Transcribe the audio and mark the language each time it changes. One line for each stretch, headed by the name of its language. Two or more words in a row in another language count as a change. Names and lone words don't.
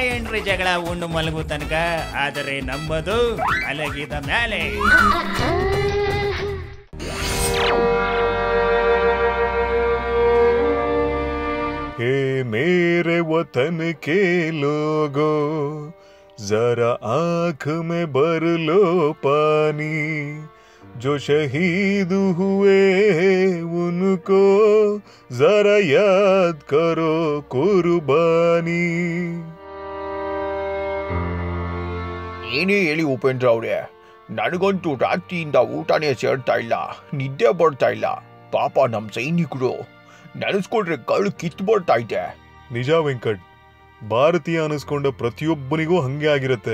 Kannada: ಏನ್ರಿ ಜಗಳ ಉಂಡು ಮಲಗು ತನಕ, ಆದರೆ ನಂಬದು ಮಲಗಿದ ಮೇಲೆ.
Hindi: हे मेरे वतन के लोगों, जरा आंख में भर लो पानी, जो शहीद हुए उनको जरा याद करो कुर्बानी.
Kannada: ಏನೇ ಹೇಳಿ ಉಪೇಂದ್ರ ಅವರೇ, ನನಗಂತೂ ರಾತ್ರಿಯಿಂದ ಊಟನೇ ಸೇರ್ತಾ ಇಲ್ಲ, ನಿದ್ದೆ ಬರ್ತಾ ಇಲ್ಲ. ಪಾಪ ನಮ್ಮ ಸೈನಿಕರು ನೆನೆಸ್ಕೊಂಡ್ರೆ ಕಳ್ಳು ಕಿತ್ತು ಬರ್ತಾ ಇದೆ. ನಿಜ ವೆಂಕಟ್, ಭಾರತೀಯ ಅನಿಸ್ಕೊಂಡ ಪ್ರತಿಯೊಬ್ಬನಿಗೂ ಹಂಗೆ ಆಗಿರತ್ತೆ.